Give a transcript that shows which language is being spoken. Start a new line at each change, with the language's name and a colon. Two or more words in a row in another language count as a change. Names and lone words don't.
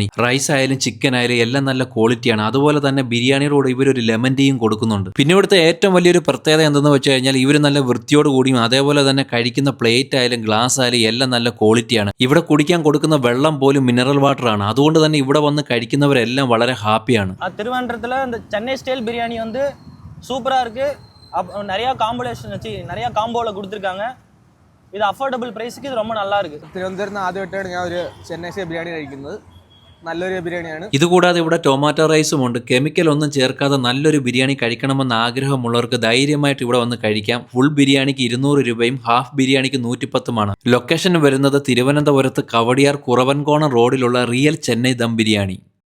Malayalam: റൈസ് ആയാലും ചിക്കൻ ആയാലും എല്ലാം നല്ല ക്വാളിറ്റിയാണ്. അതുപോലെ തന്നെ ബിരിയാണിയോട് ഇവരൊരു
English: lemon tea
Malayalam: കൊടുക്കുന്നുണ്ട്. പിന്നെ ഇവിടുത്തെ ഏറ്റവും വലിയൊരു പ്രത്യേകത എന്തെന്ന് വെച്ച് കഴിഞ്ഞാൽ ഇവർ നല്ല വൃത്തിയോട് കൂടിയും അതേപോലെ തന്നെ കഴിക്കുന്ന പ്ലേറ്റ് ആയാലും ഗ്ലാസ് ആയാലും എല്ലാം നല്ല ക്വാളിറ്റിയാണ്. ഇവിടെ കുടിക്കാൻ കൊടുക്കുന്ന വെള്ളം പോലും
English: mineral water
Malayalam: ആണ്. അതുകൊണ്ട് തന്നെ ഇവിടെ വന്ന് കഴിക്കുന്നവരെല്ലാം വളരെ ഹാപ്പിയാണ്.
Tamil: திருவனந்தபுரத்தில் இந்த சென்னை ஸ்டைல் பிரியாணி வந்து சூப்பராக இருக்குது. நிறையா காம்புலேஷன் வச்சு நிறையா காம்போவில் கொடுத்துருக்காங்க. ഇത്
English: affordable price
Tamil: ഇത് ரொம்ப நல்லா இருக்குது.
Malayalam: തിരുവനന്തപുരത്ത് ആദ്യമായിട്ടാണ് ഞാൻ ഒരു ചെന്നൈ സ്റ്റൈൽ ബിരിയാണി കഴിക്കുന്നത്. നല്ലൊരു ബിരിയാണിയാണ്. ഇതുകൂടാതെ ഇവിടെ ടൊമാറ്റോ റൈസും ഉണ്ട്. കെമിക്കൽ ഒന്നും ചേർക്കാതെ നല്ലൊരു ബിരിയാണി കഴിക്കണമെന്ന് ആഗ്രഹമുള്ളവർക്ക് ധൈര്യമായിട്ട് ഇവിടെ വന്ന് കഴിക്കാം. ഫുൾ ബിരിയാണിക്ക് 200 രൂപയും ഹാഫ് ബിരിയാണിക്ക് 110 ലൊക്കേഷൻ വരുന്നത് തിരുവനന്തപുരത്ത് കവടിയാർ കുറവൻകോണം റോഡിലുള്ള റിയൽ ചെന്നൈ ദം ബിരിയാണി.